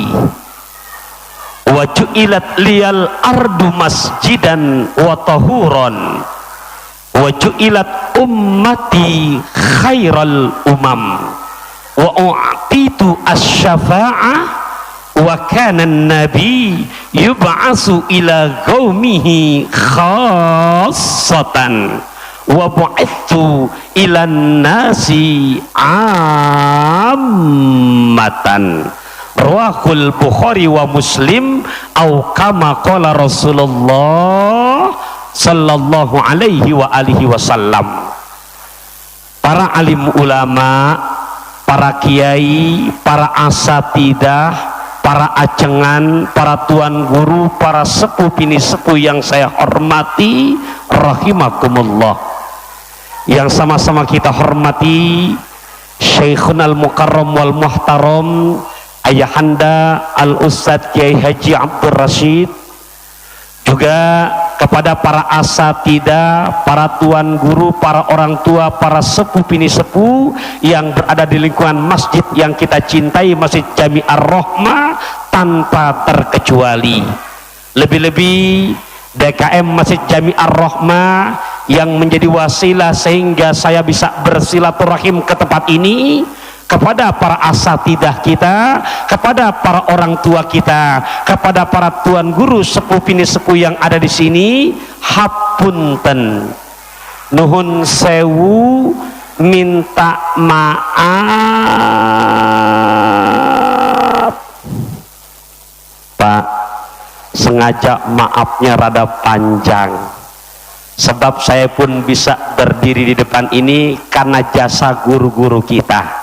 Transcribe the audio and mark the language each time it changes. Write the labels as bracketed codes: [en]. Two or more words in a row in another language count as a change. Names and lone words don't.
[ar] وجعلت لي الأرض مسجدا وطهورا وجعلت أمتي خير الأمم وأعطيت الشفاعة وكان النبي يبعث إلى قومه خاصة وبعثت إلى الناس عامة. رواه البخاري ومسلم أو كما قال رسول الله صلى الله عليه وعلى آله وسلم. [id] Para alim ulama, para kiai, para asatidah, para acengan, para tuan guru, para sepuh bini sepuh yang saya hormati, rahimakumullah. Yang sama-sama kita hormati [ar] شيخ المكرم والمحترم [id] Ayahanda Al-Ustadz Kiai Haji Abdul Rashid, juga kepada para asatidah, para tuan guru, para orang tua, para sepuh bini sepuh yang berada di lingkungan masjid yang kita cintai, Masjid Jami Ar-Rahmah, tanpa terkecuali. Lebih-lebih DKM Masjid Jami Ar-Rahmah yang menjadi wasilah sehingga saya bisa bersilaturahim ke tempat ini, kepada para asatidah kita, kepada para orang tua kita, kepada para tuan guru sepuh bini sepuh yang ada di sini, [su] hapunten, nuhun sewu, [id] minta maaf. sengaja maafnya rada panjang, sebab saya pun bisa berdiri di depan ini karena jasa guru-guru kita.